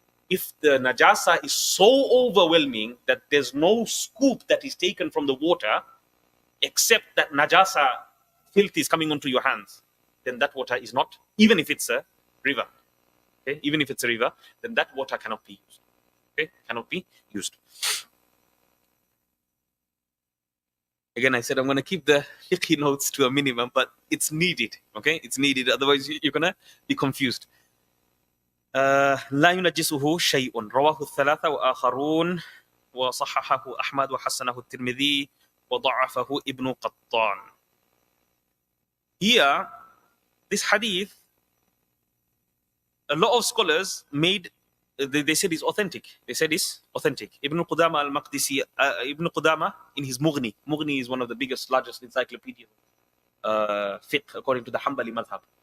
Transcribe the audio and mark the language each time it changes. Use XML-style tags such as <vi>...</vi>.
<en>If the najasa is so overwhelming that there's no scoop that is taken from the water, except that najasa filth is coming onto your hands, then that water is not, even if it's a river, okay, even if it's a river, then that water cannot be used. Okay, cannot be used. Again, I said I'm going to keep the fiqh notes to a minimum, but it's needed. Okay, it's needed. Otherwise, you're going to be confused.</en> <ar>لا ينجسه شيء رواه الثلاثة وآخرون وصححه أحمد وحسنه الترمذي وضعفه ابن قطان.</ar> <en>Here, this hadith, a lot of scholars made. They said it's authentic. They said it's authentic. Ibn Qudama al-Maqdisi, Ibn Qudama in his Mughni. Mughni is one of the biggest, largest encyclopedia fiqh according to the Hanbali madhab.</en>